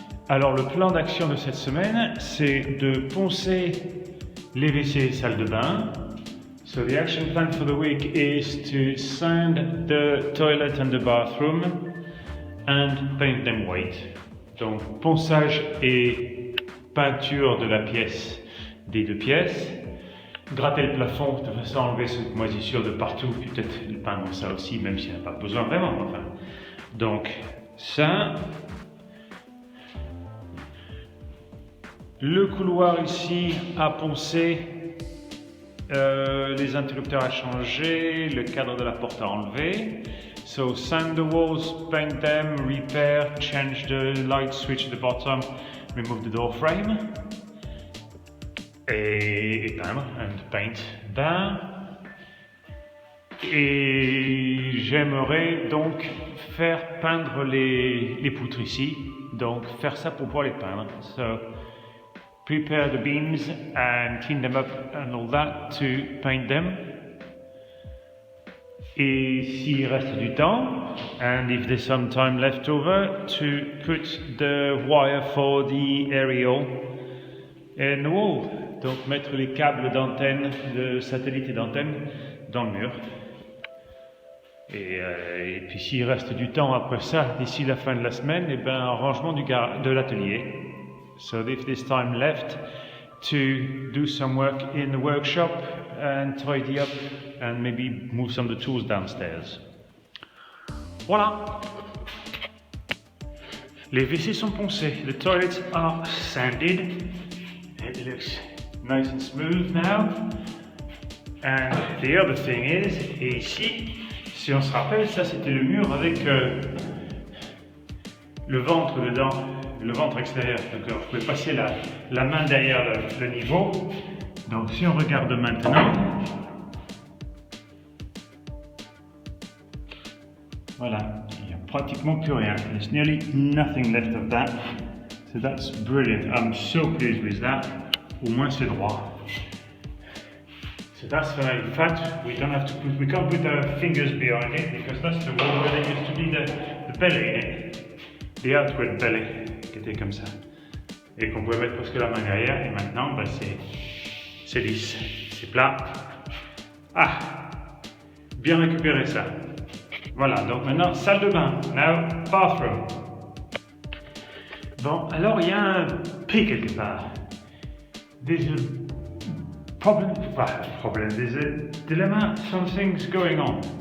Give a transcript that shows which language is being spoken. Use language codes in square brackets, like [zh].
[fr] Alors le plan d'action de cette semaine, c'est de poncer les WC et salles de bain. [en] So the action plan for the week is to sand the toilet and the bathroom and paint them white. [fr] Donc ponçage et peinture de la pièce, des deux pièces. Gratter le plafond de façon à enlever cette moisissure de partout, puis peut-être peindre ça aussi, même s'il n'y en a pas besoin vraiment. Enfin. Donc ça. Le couloir ici à poncer, les interrupteurs à changer, le cadre de la porte à enlever. [en] So sand the walls, paint them, repair, change the light switch at the bottom, remove the door frame. [fr] Et peindre, [en] and paint that. [fr] Et j'aimerais donc faire peindre les poutres ici, donc faire ça pour pouvoir les peindre. [en] So prepare the beams and clean them up and all that to paint them. [fr] Et s'il reste du temps, [en] and if there's some time left over, to put the wire for the aerial in the wall. [fr] Donc mettre les câbles d'antenne, de satellite et d'antenne dans le mur. Et puis s'il reste du temps après ça, d'ici la fin de la semaine, et ben rangement de l'atelier. [en] So if there's time left to do some work in the workshop and tidy up and maybe move some of the tools downstairs. Voilà. [fr] Les WC sont poncés. [en] The toilets are sanded. It looks nice and smooth now. And the other thing is, [fr] et ici, si on se rappelle, ça c'était le mur avec le ventre dedans, le ventre extérieur. Donc vous pouvez passer la main derrière le niveau. Donc si on regarde maintenant, voilà, il n'y a pratiquement plus rien. [en] There's nearly nothing left of that. So that's brilliant. I'm so pleased with that. [fr] Au moins c'est droit. [en] So that's very fat. We can't put our fingers behind it because that's the wall where there used to be the belly in it. The outward belly [fr] qui était comme ça. Et qu'on pouvait mettre presque la main derrière et maintenant bah, c'est lisse, c'est plat. Ah, bien récupéré ça. Voilà, donc maintenant salle de bain. [en] Now bathroom. [fr] Bon, alors il y a un P quelque part. [en] There's a problem, there's a dilemma, something's going on.